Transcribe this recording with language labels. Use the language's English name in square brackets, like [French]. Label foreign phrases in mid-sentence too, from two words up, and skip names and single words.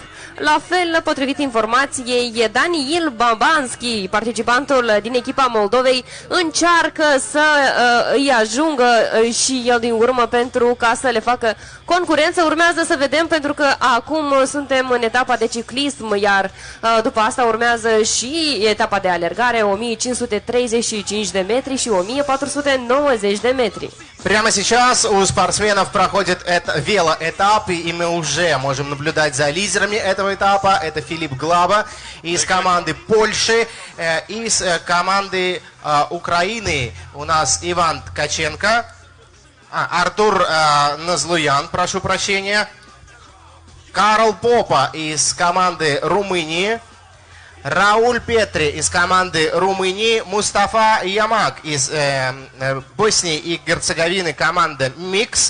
[Romanian] La fel, potrivit informației, Daniil Babanski, participantul din echipa Moldovei, încearcă să îi ajungă și el din urmă pentru ca să le facă concurență. Urmează să vedem, pentru că acum suntem în etapa de ciclism, iar după asta urmează și etapa de alergare, 1535 de metri și 1490 de metri. [Russian] Прямо сейчас у спортсменов проходит велоэтап, и мы уже можем наблюдать за лидерами этого этапа. Это Филипп Глаба из команды Польши, из команды Украины у нас Иван Ткаченко, Артур Назлуян, прошу прощения, Карл Попа из команды Румынии, Рауль Петри из команды Румынии, Мустафа Ямак из Боснии и Герцеговины, команда Mixt.